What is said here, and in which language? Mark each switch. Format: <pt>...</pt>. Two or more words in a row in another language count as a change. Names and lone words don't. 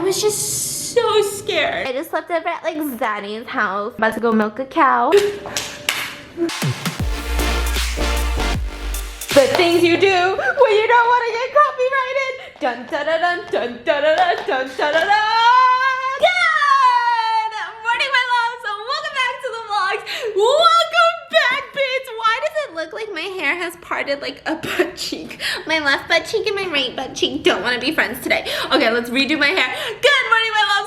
<en>was just so scared. I just slept over at like Zaddy's house. About to go milk a cow. The things you do when you don't want to get copyrighted. Dun da da dun dun da da da dun da da da. Good morning, my loves. So welcome back to the vlogs. Welcome back, bitch. Why does it look like my hair has parted like a butt cheek? My left butt cheek and my right butt cheek don't want to be friends today. Okay, let's redo my hair. Good morning, my loves.</en>